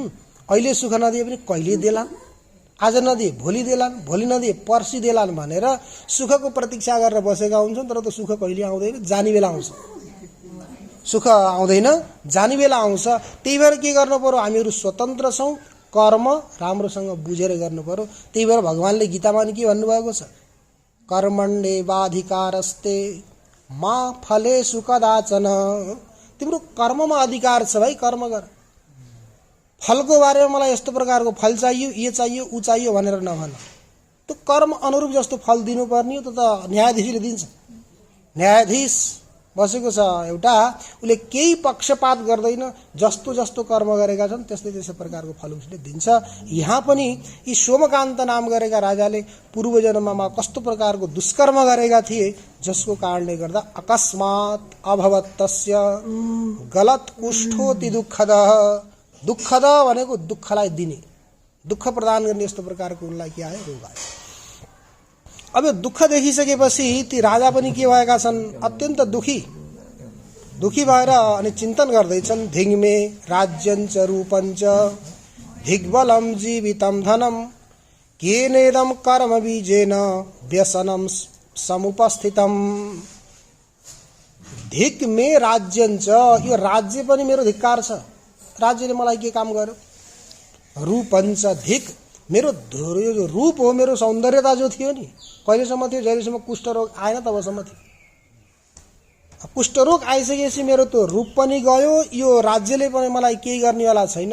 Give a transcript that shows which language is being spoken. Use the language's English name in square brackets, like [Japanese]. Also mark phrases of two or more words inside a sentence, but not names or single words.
[Nepali] अहिले सुख नदिए पनि कहिले देलान्, आज नदिए भोलि देलान्, भोलि नदिए पर्सि देलान् भनेर सुखको प्रतीक्षा गरेर बसेका हुन्छौँ। तर त्यो सुख कहिले आउँदैन, जाने बेला आउँछ। सुख आउँदैन, जाने बेला आउँछ। त्यही भएर के गर्नु पर्यो? हामीहरू स्वतन्त्र छौँ। कर्म राम्रोसँग बुझेर गर्नु पर्यो। त्यही भएर भगवान्ले गीतामा के भन्नुभएको छ? [Sanskrit] कर्मण्येवाधिकारस्ते मा फलेषु कदाचन। [Nepali] तिम्रो कर्ममा अधिकार छ भाइ, कर्म गर। फलको बारेमा मलाई यस्तो प्रकारको फल चाहियो, यो चाहियो, ऊ चाहियो भनेर नभन। त्यो कर्म अनुरूप जस्तो फल दिनुपर्ने हो, त्यो त न्यायाधीशले दिन्छ। न्यायाधीश बसेको छ एउटा, उसले केही पक्षपात गर्दैन, जस्तो जस्तो कर्म गरेका छन् त्यस्तै त्यस्तै प्रकारको फल उसले दिन्छ। यहाँ पनि यी सोमकान्त नाम गरेका राजाले पूर्व जन्ममा कस्तो प्रकारको दुष्कर्म गरेका थिए, जसको कारणले गर्दा [Sanskrit] अकस्मात अभवत तस्य गलत कुष्ठोति दुःखद। [Nepali] दुःखद भनेको दुःखलाई दिने, दुःख प्रदान गर्ने यस्तो प्रकारको उनलाई के आयो, रोग आयो। अब यो दुःख देखिसकेपछि ती राजा पनि के भएका छन्, अत्यन्त दुखी भएर अनि चिन्तन गर्दैछन्। [Sanskrit] धिग्मे राज्यञ्च रूपञ्च धिग्बलं जीवितं धनं केनेदं कर्म बीजेन व्यसनं समुपस्थितम्। धिग्मे राज्यञ्च, [Nepali] यो राज्य पनि मेरो धिक्कार छ, राज्यले मलाई के काम गर्यो। रूपञ्च, धिक मेरो जो रूप हो, मेरो सौन्दर्यता जो थियो नि, कहिलेसम्म थियो, जहिलेसम्म कुष्ठरोग आएन तबसम्म थियो। कुष्ठरोग आइसकेपछि मेरो त्यो रूप पनि गयो, यो राज्यले पनि मलाई केही गर्नेवाला छैन।